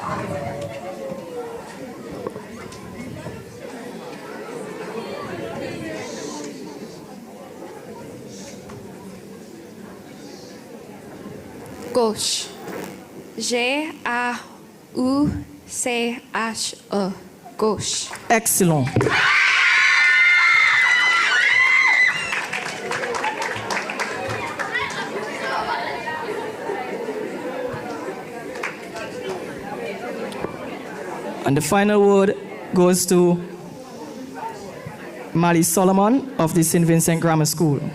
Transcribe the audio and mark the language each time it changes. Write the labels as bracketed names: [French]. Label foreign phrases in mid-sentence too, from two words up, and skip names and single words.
[English] Gauche. G-A-U-C-H-E. Gauche. Excellent. And the final word goes to Mali Solomon of the St. Vincent Grammar School.